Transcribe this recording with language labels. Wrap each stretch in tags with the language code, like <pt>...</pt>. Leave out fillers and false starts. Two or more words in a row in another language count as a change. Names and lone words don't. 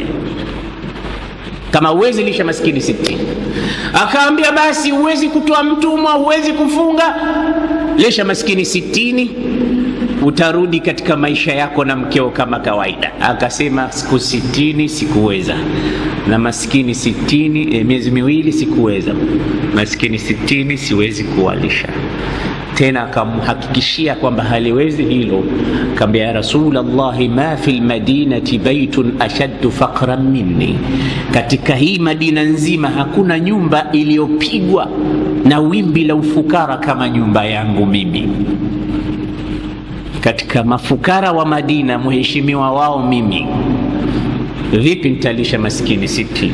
<sw>Kama uwezi lisha maskini 60, akaambia basi uwezi kutoa mtumwa, uwezi kufunga, lisha maskini 60, utarudi katika maisha yako na mkeo kama kawaida. Akasema siku 60 sikuweza, na maskini 60 miezi miwili sikuweza, maskini 60 siwezi kuwalisha tena. Akamhakikishia kwamba haliwezi hilo.</sw> <ar>Akamwambia يا رسول الله ما في المدينة بيت أشد فقرا مني,</ar> <sw>katika hii Madina nzima hakuna nyumba iliyopigwa na wimbi la ufukara kama nyumba yangu mimi. Katika mafukara wa Madina mheshimiwa wao mimi, vipi nitalisha maskini 60?</sw>